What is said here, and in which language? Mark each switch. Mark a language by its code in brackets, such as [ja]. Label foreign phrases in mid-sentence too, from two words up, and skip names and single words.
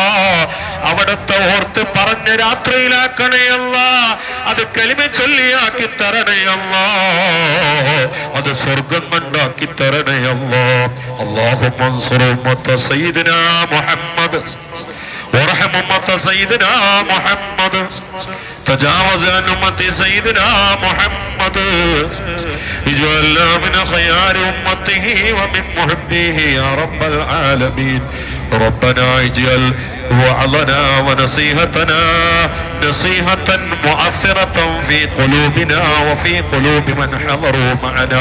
[ml] അവിടുത്തെ ഓർത്ത് പറഞ്ഞ രാത്രിയിലാക്കണേ അല്ലാ. അത് കലിമ ചൊല്ലിയാക്കി തരണേ അല്ലാ. അത് സ്വർഗം കണ്ടാക്കി തരണേ അല്ലാ. [ar] اللهم انصر أمة سيدنا محمد وارحم أمة سيدنا محمد تجاوز عن أمة سيدنا محمد اجعلنا من خيار أمته ومن محبيه يا رب العالمين. ربنا اجعل وعظنا ونصيحتنا نصيحة مؤثرة في قلوبنا وفي قلوب من حضروا معنا.